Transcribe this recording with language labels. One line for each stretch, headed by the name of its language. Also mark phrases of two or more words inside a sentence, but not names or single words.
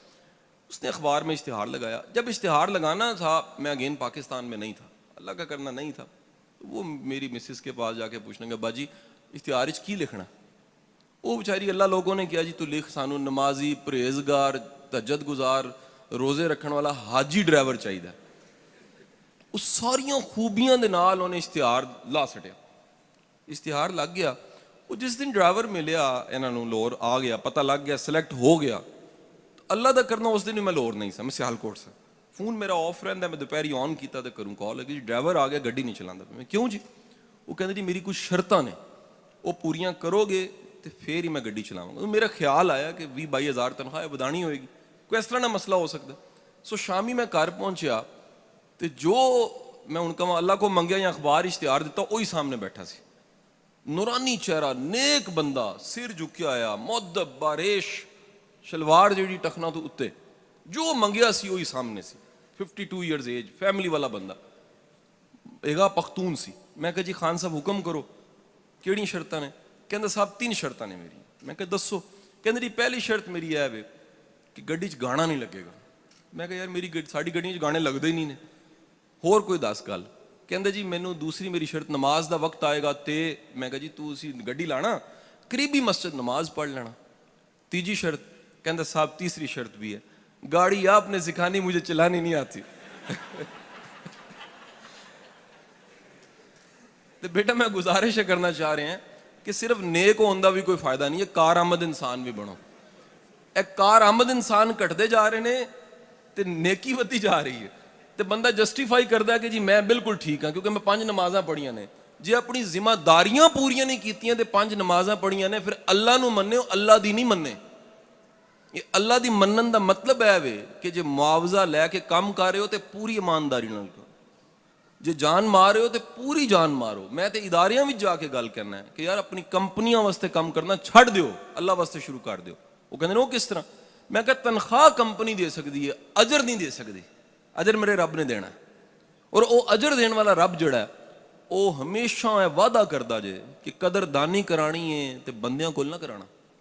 Urdu: اس نے اخبار میں اشتہار لگایا. جب اشتہار لگانا تھا، میں اگین پاکستان میں نہیں تھا، اللہ کا کرنا نہیں تھا. وہ میری مسز کے پاس جا کے پوچھنے گا
Punjabi: باجی اشتہار کی لکھنا؟ وہ بیچاری اللہ لوگوں نے کیا جی تو لکھ سانو نمازی، پرہیزگار، تہجد گزار، روزے رکھنے والا حاجی ڈرائیور چاہیے. اس ساریاں خوبیاں دے نال انہیں اشتہار لا سٹیا. اشتہار لگ گیا. وہ جس دن ڈرائیور ملیا انہاں نوں،
Urdu: لاہور آ گیا، پتہ لگ گیا، سلیکٹ ہو گیا.
Punjabi: اللہ دا کرنا اس دن بھی میں لاہور نہیں سا، میں سیالکوٹ سے. فون میرا آف رہندا ہے، میں دوپہری آن کیتا تے کروں کال، کہ جی ڈرائیور آ گیا، گڈی نہیں چلاندا. میں کیوں جی؟ وہ کہندے جی میری کچھ شرطاں نے، وہ پوریاں کرو گے تو پھر ہی میں گڈی چلاواں گا. میرا خیال آیا کہ 20-22 ہزار تنخواہ ودانی ہوئے گی، کوئی اس طرح نہ مسئلہ ہو سکتا. سو شامی میں گھر پہنچیا تو جو میں ان کا اللہ کو منگیا یا اخبار اشتہار دیتا، وہی سامنے بیٹھا سی. نورانی چہرہ، نیک بندہ، سر جھکیا آیا، مؤدب، باریش، شلوار جیڑی ٹخنا تو اتے، جو منگیا سی وہی سامنے سی. 52
English: years age,
Punjabi: فیملی والا بندہ، ایگا پختون سی. میں کہا جی خان صاحب حکم کرو، کیڑی شرطاں نے؟ کہندا صاحب 3 شرطاں نے میری. میں کہا دسو. کہندا جی پہلی شرط میری ہے وے کہ گڈی چ گانا نہیں لگے گا. میں کہا یار میری ساڈی گڈیاں چ گانے لگدے ہی نہیں نے، ہور کوئی 10 گل. کہندا جی مینوں دوسری میری شرط، نماز دا وقت آئے گا تے. میں کہا جی تو اسی گڈی لانا، قریبی مسجد نماز پڑھ لینا. تیجی شرط. کہندا صاحب
Urdu: تیسری شرط بھی ہے، گاڑی آپ نے سکھانی، مجھے چلانی نہیں آتی. تو بیٹا میں گزارش کرنا چاہ رہے ہیں کہ صرف نیک ہونے کا بھی کوئی فائدہ نہیں ہے، کارآمد انسان بھی بنو. ایک کارآمد انسان کٹتے جا رہے ہیں
Punjabi: تے نیکی ودی جا رہی ہے. تے بندہ جسٹیفائی کرتا ہے کہ جی میں بالکل ٹھیک ہاں کیونکہ میں 5 نمازاں پڑھیاں نے. جی اپنی ذمہ داریاں پوریاں نہیں کیتیاں تے 5 نمازاں پڑھیاں نے، پھر اللہ نو مننے ہو، اللہ دی نہیں مننے. یہ اللہ دی منن دا مطلب ہے وے کہ جے معاوضہ لے کے کام کر رہے ہو تے پوری ایمانداری نال کرو. ਜੇ ਜਾਨ ਮਾਰ ਰਹੇ ਹੋ ਤੇ ਪੂਰੀ ਜਾਨ ਮਾਰੋ। ਮੈਂ ਤੇ ਇਦਾਰਿਆਂ ਵਿੱਚ ਜਾ ਕੇ ਗੱਲ ਕਰਨਾ ਹੈ ਕਿ ਯਾਰ ਆਪਣੀ ਕੰਪਨੀਆਂ ਵਾਸਤੇ ਕੰਮ ਕਰਨਾ ਛੱਡ ਦਿਓ, ਅੱਲਾ ਵਾਸਤੇ ਸ਼ੁਰੂ ਕਰ ਦਿਓ। ਉਹ ਕਹਿੰਦੇ ਨੇ ਉਹ ਕਿਸ ਤਰ੍ਹਾਂ? ਮੈਂ ਕਿਹਾ ਤਨਖਾਹ ਕੰਪਨੀ ਦੇ ਸਕਦੀ ਹੈ, ਅਜਰ ਨਹੀਂ ਦੇ ਸਕਦੀ। ਅਜਰ ਮੇਰੇ ਰੱਬ ਨੇ ਦੇਣਾ, ਔਰ ਉਹ ਅਜਰ ਦੇਣ ਵਾਲਾ ਰੱਬ ਜਿਹੜਾ ਉਹ ਹਮੇਸ਼ਾ ਇਹ ਵਾਅਦਾ ਕਰਦਾ ਜੇ ਕਿ ਕਦਰਦਾਨੀ ਕਰਾਣੀ ਹੈ ਤੇ ਬੰਦਿਆਂ ਕੋਲ ਨਾ ਕਰਾਣਾ।